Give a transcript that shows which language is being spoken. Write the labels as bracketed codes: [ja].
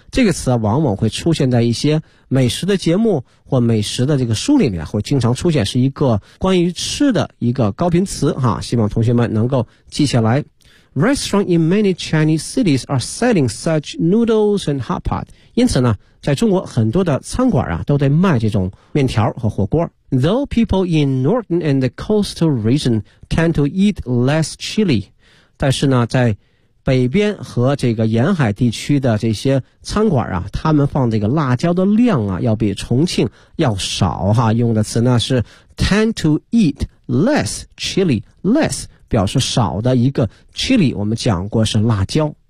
[zh] 这个词往往会出现在一些美食的节目或美食的这个书里面，会经常出现，是一个关于吃的一个高频词哈，希望同学们能够记下来。 [en] Restaurant in many Chinese cities are selling such noodles and hot pot. [zh] 因此呢，在中国很多的餐馆啊，都在卖这种面条和火锅。 [en] Though people in northern and the coastal region tend to eat less chili. [zh] 但是呢，在北边和这个沿海地区的这些餐馆啊，他们放这个辣椒的量啊，要比重庆要少哈。用的词呢是 [en] tend to eat less chili, less. [zh] 表示少的一个 chili, 我们讲过是辣椒。